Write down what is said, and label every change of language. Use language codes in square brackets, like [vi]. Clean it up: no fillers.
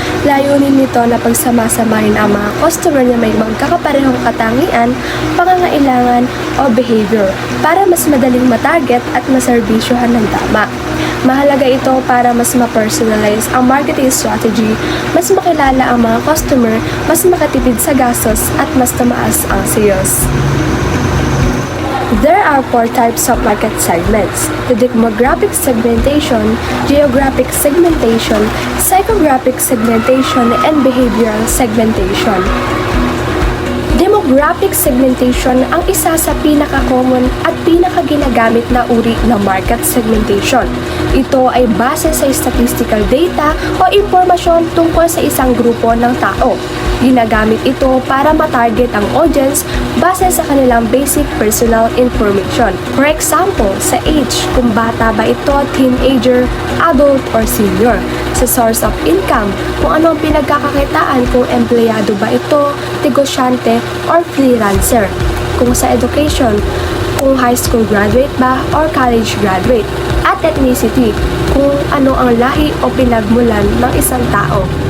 [tl] Layunin nito na pagsamasamahin ang mga customer na may magkakaparehong katangian, pangangailangan o behavior para mas madaling matarget at maserbisyohan ng tama. Mahalaga ito para mas ma-personalize ang marketing strategy, mas makilala ang mga customer, mas makatipid sa gastos at mas tumaas ang sales. [en] There are four types of market segments: the demographic segmentation, geographic segmentation, psychographic segmentation, and behavioral segmentation. [tl] Demographic segmentation ang isa sa pinaka-common at pinaka-ginagamit na uri ng market segmentation. Ito ay base sa statistical data o impormasyon tungkol sa isang grupo ng tao. Ginagamit ito para matarget ang audience base sa kanilang basic personal information. For example, sa age, kung bata ba ito, teenager, adult, or senior. Sa source of income, kung ano ang pinagkakakitaan, kung empleyado ba ito, negosyante, or freelancer. Kung sa education, kung high school graduate ba or college graduate. At ethnicity, kung ano ang lahi o pinagmulan ng isang tao.